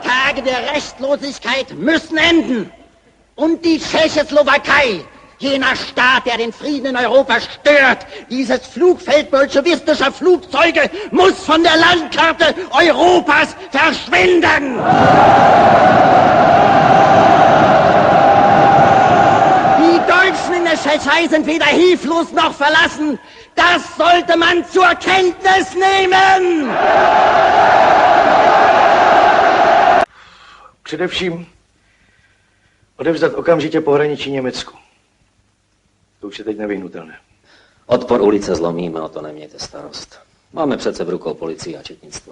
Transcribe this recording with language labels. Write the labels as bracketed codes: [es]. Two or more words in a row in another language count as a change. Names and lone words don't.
[de] Tage der Rechtlosigkeit müssen enden. Und die Tschechoslowakei, jener Staat, der den Frieden in Europa stört, dieses Flugfeld bolschewistischer Flugzeuge, muss von der Landkarte Europas verschwinden. Die Deutschen in der Tschechei sind weder hilflos noch verlassen. Das sollte man zur Kenntnis nehmen. [cs] Především odevzdat okamžitě pohraničí Německu. To už je teď nevyhnutelné. Odpor ulice zlomíme, o to nemějte starost. Máme přece v rukou policii a četnictvo.